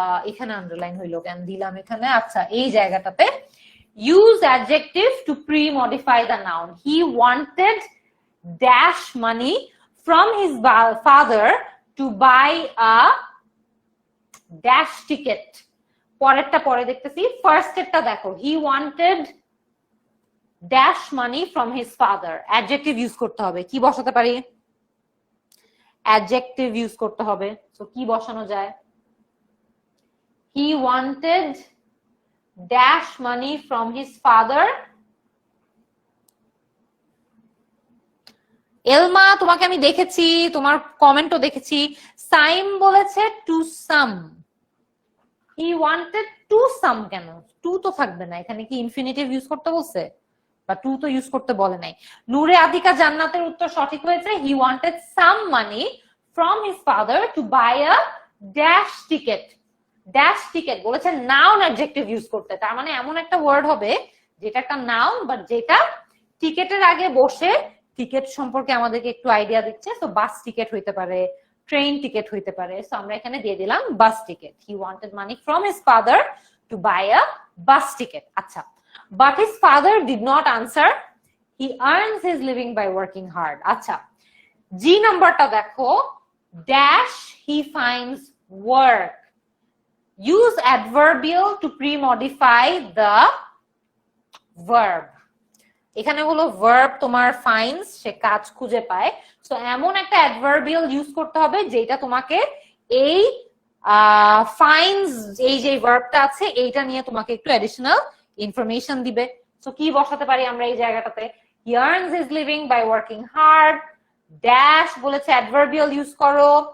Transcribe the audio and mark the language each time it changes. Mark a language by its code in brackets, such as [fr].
[bn] এখানে আন্ডারলাইন হইলো কেন দিলাম এখানে? [en] আচ্ছা, [bn] এই জায়গাটাতে [en] use adjective to pre-modify the noun. He wanted dash money from his father to buy a dash ticket. [bn] পরেরটা পরে দেখতেছি, ফার্স্ট এরটা দেখো, [en] he wanted dash money from his father. [bn] adjective use করতে হবে, কি বসাতে পারি? adjective ইউজ করতে হবে, সো কি বসানো যায়? [en] he wanted dash money from his father. [bn] এলমা, তোমাকে আমি দেখেছি, তোমার কমেন্টও দেখেছি। সাইম বলেছে to some. [en] he wanted to some [bn] কেন? টু তো থাকবে না, এখানে কি ইনফিনিটিভ ইউজ করতে বলছে? বা টু তো ইউজ করতে বলে নাই। [en] নূরে আদিকা জান্নাতের [bn] উত্তর সঠিক হয়েছে, [en] he wanted some money from his father to buy a dash ticket. dash ticket [bn] বলেছে নাউন অ্যাডজেক্টিভ ইউজ করতে, তার মানে এমন একটা ওয়ার্ড হবে যেটা একটা নাউন বাট যেটা টিকেটের আগে বসে টিকেট সম্পর্কে আমাদেরকে একটু আইডিয়া দিচ্ছে। তো বাস টিকেট হইতে পারে, ট্রেন টিকেট হইতে পারে। সো আমরা এখানে দিয়ে দিলাম বাস ticket. [en] he wanted money from his father to buy a bus ticket. আচ্ছা, but his father did not answer. he earns his living by working hard. আচ্ছা, [bn] জি নাম্বারটা দেখো, [en] dash he finds work. use adverbial to pre-modify the verb. [bn] এখানে হলো verb তোমার finds, সে কাজ খুঁজে পায়। সো এমন একটা adverbial ইউজ করতে হবে যেটা তোমাকে এই finds, এই যে ভার্বটা আছে এইটা নিয়ে তোমাকে একটু অ্যাডিশনাল ইনফরমেশন দিবে। সো কি বসাতে পারি আমরা এই জায়গাটাতে? [en] he earns his living by working hard. [bn] dash বলেছে adverbial ইউজ করো।